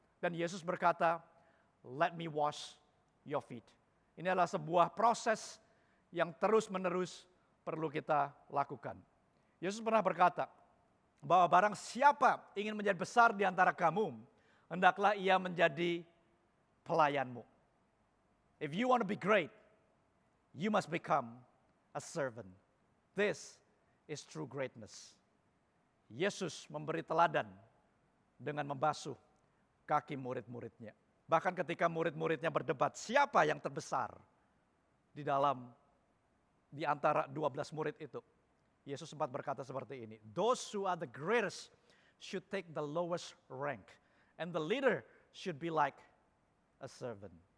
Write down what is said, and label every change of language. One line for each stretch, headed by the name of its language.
Indonesian: Dan Yesus berkata,
English: let me wash your feet.
Indonesian: Ini adalah sebuah proses yang terus-menerus perlu kita lakukan. Yesus pernah berkata bahwa barang siapa ingin menjadi besar di antara kamu, hendaklah ia menjadi pelayanmu.
English: If you want to be great, you must become a servant. This is true greatness.
Indonesian: Yesus memberi teladan dengan membasuh kaki murid-muridnya. Bahkan ketika murid-muridnya berdebat, siapa yang terbesar di antara 12 murid itu? Yesus sempat berkata seperti ini,
English: those who are the greatest should take the lowest rank, and the leader should be like a servant.